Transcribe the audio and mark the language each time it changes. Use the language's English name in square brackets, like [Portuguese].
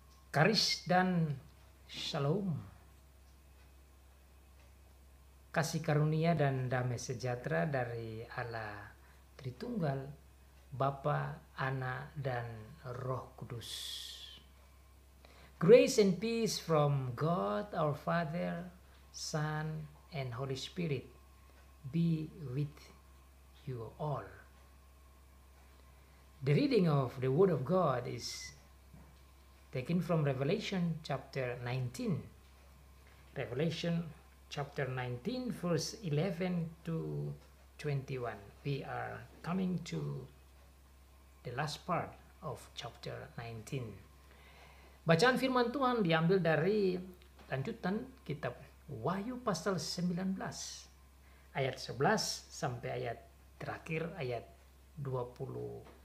[Indonesian] Karis dan Shalom, kasih karunia dan damai sejahtera dari Allah Tritunggal, Bapa, Anak, dan Roh Kudus. [English] Grace and peace from God our Father, Son, and Holy Spirit be with you all. The reading of the Word of God is taken from Revelation chapter 19. Revelation chapter 19 verse 11 to 21. We are coming to the last part of chapter 19. [Indonesian] Bacaan firman Tuhan diambil dari lanjutan kitab Wahyu pasal 19 ayat 11 sampai ayat terakhir ayat 21.